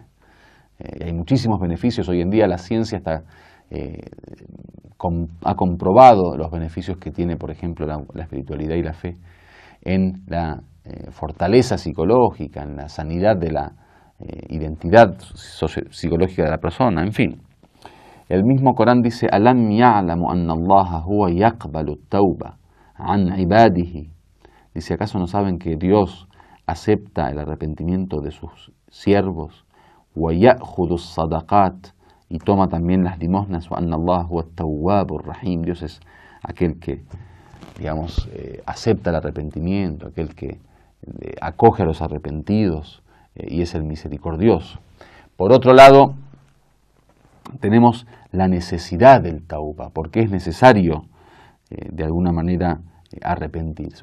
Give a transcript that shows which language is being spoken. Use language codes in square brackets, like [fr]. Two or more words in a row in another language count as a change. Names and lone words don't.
[es] Hay muchísimos beneficios. Hoy en día la ciencia ha comprobado los beneficios que tiene, por ejemplo, la espiritualidad y la fe en la fortaleza psicológica, en la sanidad de la identidad psicológica de la persona, en fin. El mismo Corán dice: [ar] ألم يعلموا أن الله هو يقبل التوبة عن عباده. [es] Dice: ¿acaso no saben que Dios acepta el arrepentimiento de sus siervos? [ar] ويأخذ الصدقات, [es] y toma también las limosnas. [ar] وأن الله هو التواب الرحيم. [es] Dios es aquel que, digamos, acepta el arrepentimiento, aquel que acoge a los arrepentidos, y es el misericordioso. Por otro lado, tenemos la necesidad del tauba, porque es necesario de alguna manera arrepentirse.